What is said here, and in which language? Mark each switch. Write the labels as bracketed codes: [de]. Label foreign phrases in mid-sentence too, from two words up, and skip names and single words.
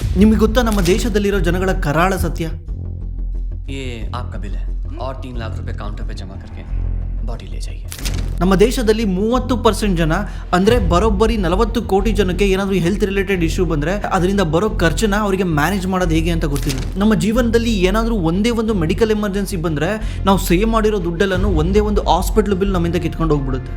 [kn] ನಿಮಗೆ ಗೊತ್ತಾ ನಮ್ಮ ದೇಶದಲ್ಲಿರೋ ಜನಗಳ ಕರಾಳ ಸತ್ಯ? [hi] ये आपका बिल है और 3 लाख रुपए काउंटर पे जमा करके बॉडी ले जाइए. [kn] ನಮ್ಮ ದೇಶದಲ್ಲಿ 30% ಜನ ಅಂದರೆ ಬರೋಬ್ಬರಿ 40 ಕೋಟಿ ಜನಕ್ಕೆ ಏನಾದರೂ [en] health related issue [kn] ಬಂದರೆ ಅದರಿಂದ ಬರೋ ಖರ್ಚನ್ನ ಅವರಿಗೆ ಮ್ಯಾನೇಜ್ ಮಾಡೋದು ಹೇಗೆ ಅಂತ ಗೊತ್ತಿಲ್ಲ. ನಮ್ಮ ಜೀವನದಲ್ಲಿ ಏನಾದರೂ ಒಂದೇ ಒಂದು [en] medical emergency [kn] ಬಂದರೆ ನಾವು ಸೇವ್ ಮಾಡಿರೋ ದುಡ್ಡೆಲ್ಲನೂ ಒಂದೇ ಒಂದು [en] hospital bill [kn] ನಮ್ಮಿಂದ ಕಿತ್ಕೊಂಡು ಹೋಗ್ಬಿಡುತ್ತೆ.